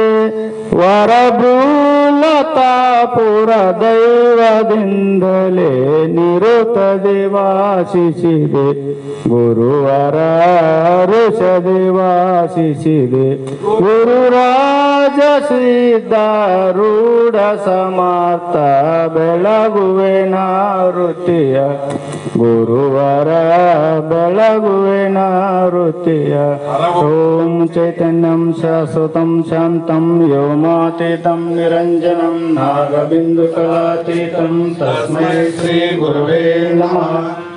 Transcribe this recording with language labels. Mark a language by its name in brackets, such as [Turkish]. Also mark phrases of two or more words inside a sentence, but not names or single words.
[Kannada] ವರಭೂಲತಾಪುರ ದೈವದಿಂದಲೇ ನಿರುತದೆ ವಾಸಿಸಿದೆ, ಗುರುವರ ಋಷದೆ ವಾಸಿಸಿದೆ. ಗುರುರಾಜ ಸಿದ್ಧಾರೂಢ ಸಮರ್ಥ ಬೆಳಗುವೆ ನಾರುತಿಯ, ಗುರುವರ ಬೆಳಗುವೆ ನಾರುತಿಯ. [Sanskrit] ಓಂ ಚೈತನ್ಯಂ ಶಾಶ್ವತಂ ಶಾಂತಂ ವ್ಯೋಮಾತೀತಂ ನಿರಂಜನಂ ನಾಗಬಿಂದು ಕಲಾತೀತಂ ತಸ್ಮೈ ಶ್ರೀ ಗುರುವೇ ನಮಃ.